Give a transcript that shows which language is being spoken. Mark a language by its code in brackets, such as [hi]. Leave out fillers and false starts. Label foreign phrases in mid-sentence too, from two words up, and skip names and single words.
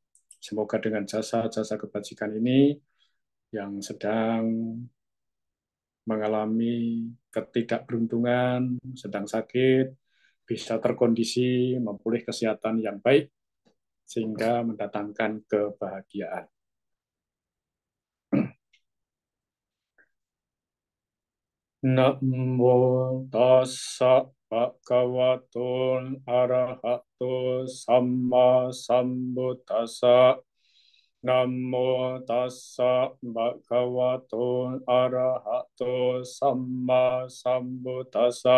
[id] Semoga dengan jasa-jasa kebajikan ini yang sedang mengalami ketidakberuntungan, sedang sakit, bisa terkondisi, memulih kesehatan yang baik, sehingga mendatangkan kebahagiaan. [pi] Namo tassa bhagavato arahato samma sambuddhassa. Namo tassa bhagavato arahato samma sambuddhassa.